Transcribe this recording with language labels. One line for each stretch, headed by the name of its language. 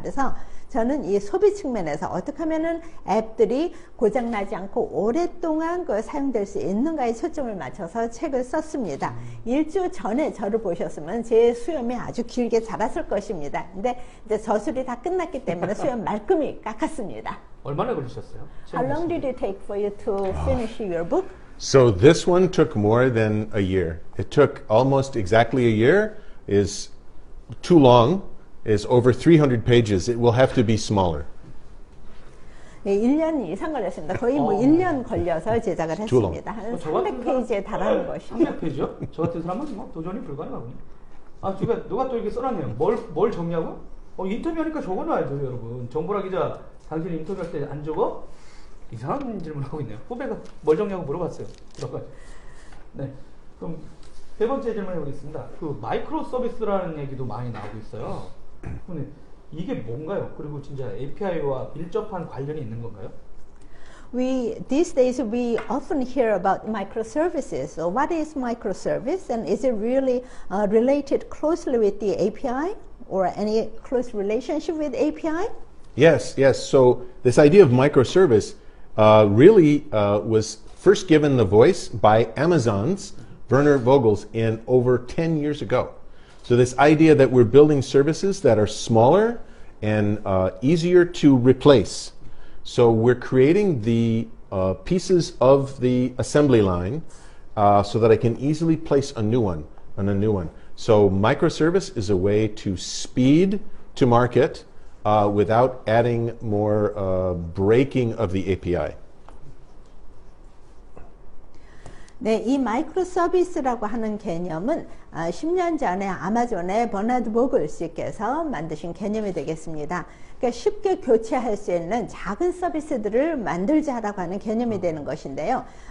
Korean: 그래서 저는 이 소비 측면에서 어떻게 하면은 앱들이 고장나지 않고 오랫동안 사용될 수 있는가에 초점을 맞춰서 책을 썼습니다. 일주 전에 저를 보셨으면 제 수염이 아주 길게 자랐을 것입니다. 근데 이제 저술이 다 끝났기 때문에 수염 말끔히 깎았습니다. 얼마나 걸리셨어요?
English: How long did it take for you to finish your book? So this one took more than a year. It took almost exactly a year. Is too long. Is over 300 pages. It will have to be smaller.
Korean: 네, 1년 이상 걸렸습니다. 거의 1년 걸려서 제작을 했습니다. 한 300페이지에 달하는 것이죠. 300페이지요? 저 같은 사람은 도전이 불가능하군요. 누가 또 이렇게 써놨네요. 뭘 적냐고? 인터뷰하니까 적어놔야죠, 여러분. 정보라 기자, 당신 인터뷰할 때 안 적어? 이상한 질문을 하고 있네요. 후배가 뭘 적냐고 물어봤어요. 들어가지고. 네. 그럼 세 번째 질문 해보겠습니다. 그 마이크로 서비스라는 얘기도 많이 나오고 있어요. 근데 이게 뭔가요? 그리고 진짜 API와 밀접한 관련이 있는 건가요?
English: These days we often hear about microservices. So what is microservice, and is it really related closely with the API or any close relationship with API? Yes, yes. So this idea of microservice really was first given the voice by Amazon's Werner Vogels in over 10 years ago. So this idea that we're building services that are smaller and easier to replace. So we're creating the pieces of the assembly line so that I can easily place a new one and a new one. So microservice is a way to speed to market without adding more breaking of the API.
Korean: 네, 이 마이크로 서비스라고 하는 개념은 10년 전에 아마존의 버나드 보글스께서 만드신 개념이 되겠습니다. 그러니까 쉽게 교체할 수 있는 작은 서비스들을 만들자라고 하는 개념이 되는 것인데요.